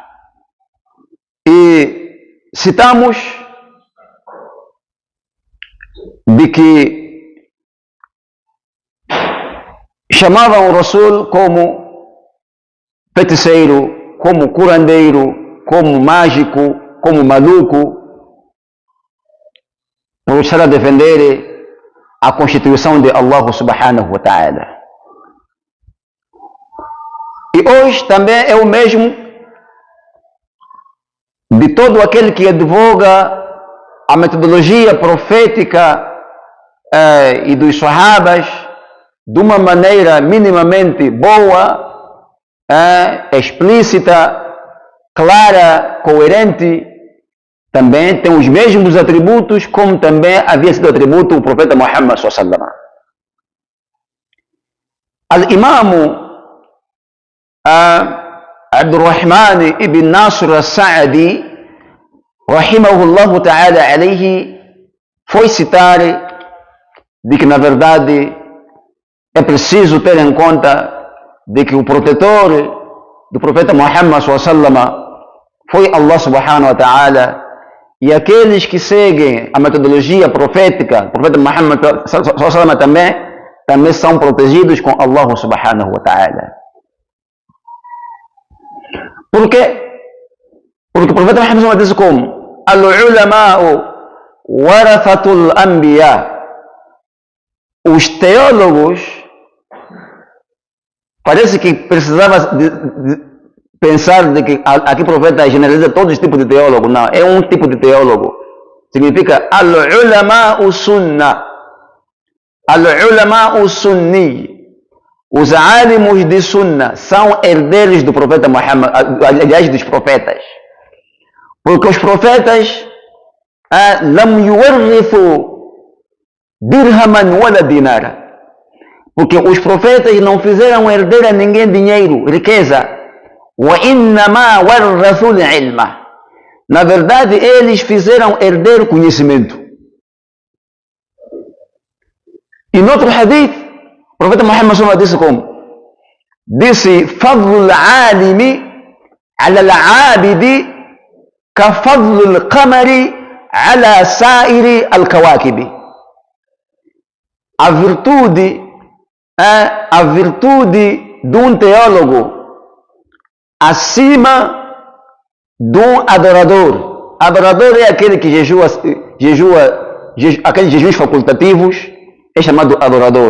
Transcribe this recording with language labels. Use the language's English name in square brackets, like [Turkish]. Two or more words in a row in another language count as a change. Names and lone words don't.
[Portuguese] E citamos de que chamavam o Rasul como feiticeiro, como curandeiro, como mágico, como maluco, por estar a defender a Constituição de [Arabic] الله سبحانه وتعالى. [Portuguese] E hoje também é o mesmo de todo aquele que advoga a metodologia profética e dos sahabas de uma maneira minimamente boa, explícita, clara, coerente. Também tem os mesmos atributos como também havia sido atributo o profeta Muhammad [Arabic] صلى الله عليه وسلم. الإمام عبد الرحمن بن نصر السعدي، رحمه الله تعالى عليه, [Portuguese] foi citar de que na verdade é preciso ter em conta de que o protetor do profeta Muhammad [Arabic] صلى الله عليه وسلم [Portuguese] foi [Arabic] الله سبحانه وتعالى, [Portuguese] e aqueles que seguem a metodologia profética do profeta Muhammad [Arabic] صلى الله عليه وسلم [Portuguese] também são protegidos com [Arabic] الله سبحانه وتعالى. [Portuguese] Por quê? Porque o profeta Muhammad diz como: [Arabic] العلماء ورثة الأنبياء. [Portuguese] Os teólogos, parece que precisava de pensar de que aqui o profeta generaliza todos os tipos de teólogo. Não, é um tipo de teólogo. Significa [Arabic] العلماء سنة. العلماء سني. [Portuguese] Os alimos de sunna são herdeiros do profeta Muhammad, aliás, dos profetas. Porque os profetas [Arabic] لم يورثوا درهما ولا دينارا. [Portuguese] Porque os profetas não fizeram herdeiro a ninguém dinheiro, riqueza. [Arabic] وَإِنَّمَا وَرَّثُوا الْعِلْمَ. [Portuguese] Na verdade, eles fizeram herdeiro conhecimento. E no outro hadith, o profeta Muhammad sallallahu disse como? Disse: [Arabic] فضل العالم على العابد كفضل القمر على سائر الكواكب. [Portuguese] A virtude de um teólogo acima de um adorador. Adorador é aquele que jejua aqueles jejuns facultativos, é chamado adorador.